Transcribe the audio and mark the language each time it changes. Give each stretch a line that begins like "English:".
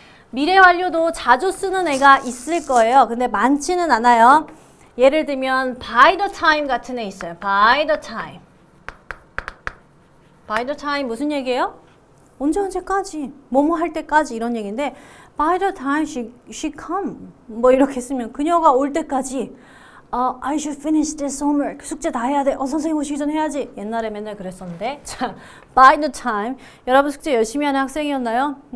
Korean: 미래 완료도 자주 쓰는 애가 있을 거예요. 근데 많지는 않아요. 예를 들면
English: by the time
Korean: 같은 애 있어요.
English: by the time
Korean: 무슨 얘기예요? 언제까지 뭐뭐 할 때까지 이런 얘기인데
English: by the time she come
Korean: 뭐 이렇게 쓰면 그녀가 올 때까지
English: I should finish this homework.
Korean: 숙제 다 해야 돼. 선생님 오시기 전에 해야지. 옛날에 맨날 그랬었는데 자,
English: by the time
Korean: 여러분 숙제 열심히 하는 학생이었나요?